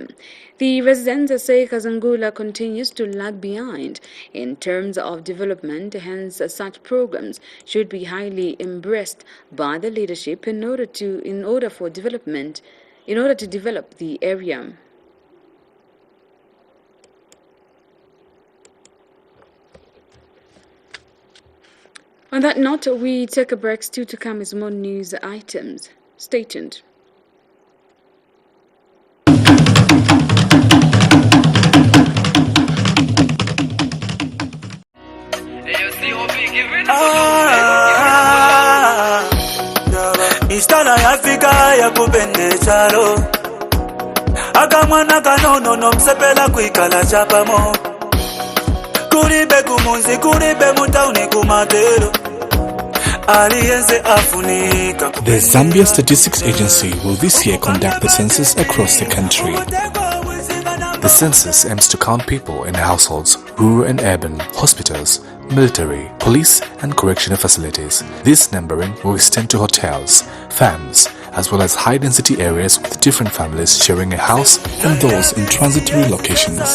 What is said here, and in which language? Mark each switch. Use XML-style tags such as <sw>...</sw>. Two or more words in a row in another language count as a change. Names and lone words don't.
<en>The residents say Kazungula continues to lag behind in terms of development, hence such programs should be highly embraced by the leadership in order to develop the area. On that note, we take a break. Still to come is more news items. Stay tuned. Istana ya Afrika ya kupende chalo akamwana kanono nomsepela kuikala chapamo kuribe kumunzi kuribe mutauni kumatero aliyenze afunika. The Zambia Statistics Agency will this year conduct the census across the country. The census aims to count people in households, rural and urban, hospitals, military, police and correctional facilities. This numbering will extend to hotels, farms, as well as high-density areas with different families sharing a house and those in transitory locations.</en>